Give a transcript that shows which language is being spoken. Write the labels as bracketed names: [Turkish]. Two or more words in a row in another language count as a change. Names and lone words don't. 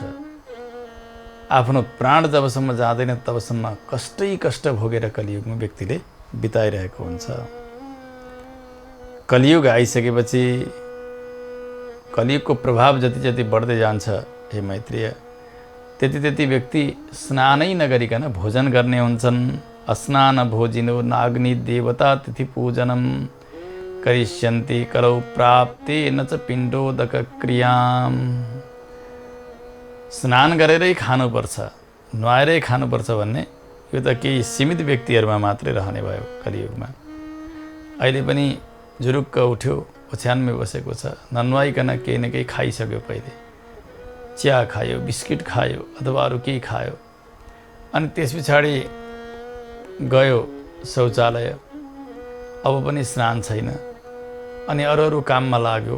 [Nepali] आफ्नो प्राण जबसम्म जाँदैन तबसम्म कष्ट भोगेर कलियुगमा व्यक्तिले बिताइरहेको हुन्छ। कलियुग आइसकेपछि कलियुगको प्रभाव जति बढ्दै जान्छ हे मैत्रीय, त्यति व्यक्ति स्नानै नगरिकन भोजन गर्ने हुन्छन्। [Sanskrit] अस्नान भोजिनो नाग्नि देवता तिथि पूजनम करिष्यन्ति कलौ प्राप्ते न च पिण्डोदक क्रियाम। [Nepali] स्नान गरेरै खानुपर्छ, नुहाएरै खानुपर्छ भन्ने यो त केही सीमित व्यक्तिहरूमा मात्रै रहने भयो कलियुगमा। अहिले पनि जुरुक्क उठ्यो, ओछ्यानमै बसेको छ, ननुहाइकन केही न केही खाइसक्यो, पहिले चिया खायो, बिस्किट खायो अथवा अरू केही खायो, अनि त्यस पछाडि गयो शौचालय, अब पनि स्नान छैन, अनि अरू काममा लाग्यो।